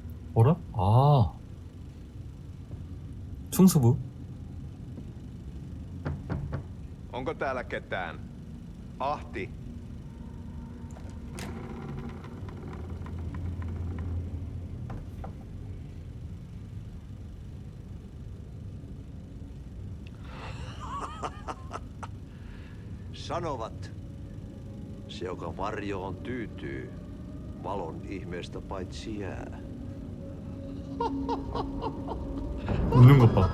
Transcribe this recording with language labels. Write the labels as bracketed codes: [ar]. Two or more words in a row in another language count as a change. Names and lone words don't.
[ko] 어라? 아, 충수부? [fi] Onko täällä ketään? Ahti. Sanovat, se joka varjoon tyytyy, valon ihmeestä paitsi jää. [ko] 웃는 것 봐.